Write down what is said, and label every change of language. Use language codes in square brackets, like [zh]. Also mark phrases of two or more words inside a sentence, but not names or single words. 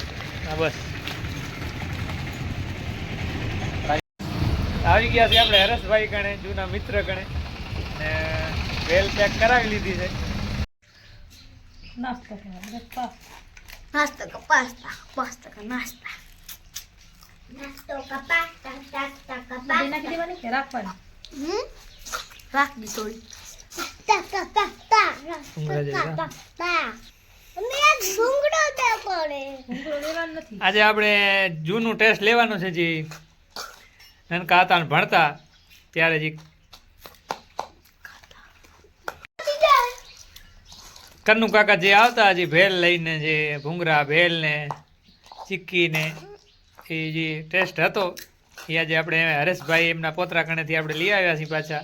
[gu] હા બસ આવી ગયા છે આપણે હરેશભાઈ ગણે, જૂના મિત્ર ગણે, ને વેલ પેક કરાવી લીધી છે. નાસ્તો કા નાસ્તો કા પાસ્તા, પાસ્તા કા નાસ્તા. નાસ્તો કા પાસ્તા, પાસ્તા કા બધી નાખી દેવાની કે રાખવાની? રાખ દી થોડી. તા તા તા તા. ભૂંગળા જેવી, હા. તા. અમે એક ભૂંગળો દે પડે. ભૂંગળો લેવાનો નથી. આજે આપણે જૂનું ટેસ્ટ લેવાનું છે. જે નાનકા હતા ને ભણતા ત્યારે જે કન્નુ કાકા જે આવતા જે ભેલ લઈને, જે ભૂંગરા ભેલ ને ચીક્કી ને એ જે ટેસ્ટ હતો એ આજે આપણે હરેશભાઈ એમના પોતરા કણેથી આપણે લઈ આવ્યા છીએ પાછા.